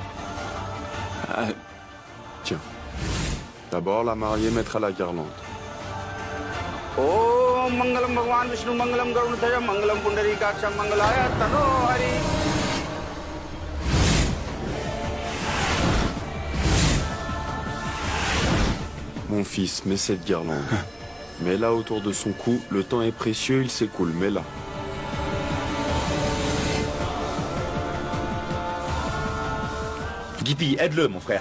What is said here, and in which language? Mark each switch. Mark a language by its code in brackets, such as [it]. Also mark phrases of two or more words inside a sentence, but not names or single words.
[fr] Tiens. D'abord, la mariée mettra la guirlande. [sa] ओम् मङ्गलम् भगवान् विष्णु मङ्गलम् गरुनतय मङ्गलम् पुण्डरीकाक्ष मङ्गलाय तनो हरि. [fr] Mon fils, mets cette guirlande. Mets-la autour de son cou. Le temps est précieux, il s'écoule. Mets-la. Gippy, aide-le, mon frère.